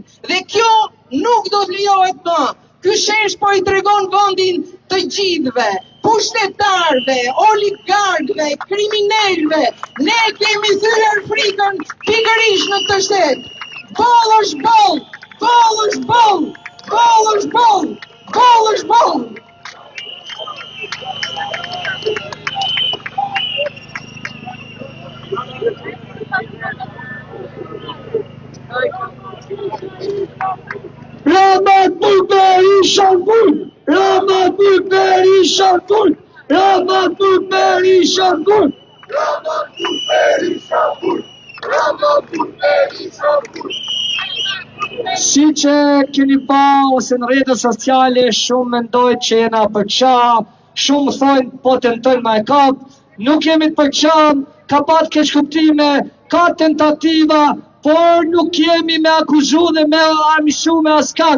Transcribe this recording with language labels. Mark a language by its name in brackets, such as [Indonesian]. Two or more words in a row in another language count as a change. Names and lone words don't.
[Albanian] Dhe kjo nuk do të lejohet më. Ky shesh po i tregon vendin të gjithëve, pushtetarëve, oligarkëve, kriminalëve. Ne kemi thyer frikën pikërisht në këtë shtet. Boll është boll, boll është boll, boll është boll, boll është boll. [Turkish] Rahmetli Perişan Gül, Rahmetli Perişan Gül, Rahmetli Perişan Gül, Rahmetli Perişan Gül, Rahmetli Perişan Gül. [Albanian] Si që keni pa ose në rrjetet sociale shumë mendojnë që jena përqa, shumë thojnë po tentojnë ma e kap, nuk jemi të përqa, ka pat keq kuptime, ka tentativa, por nuk jemi me akuzu dhe me armishu me askan.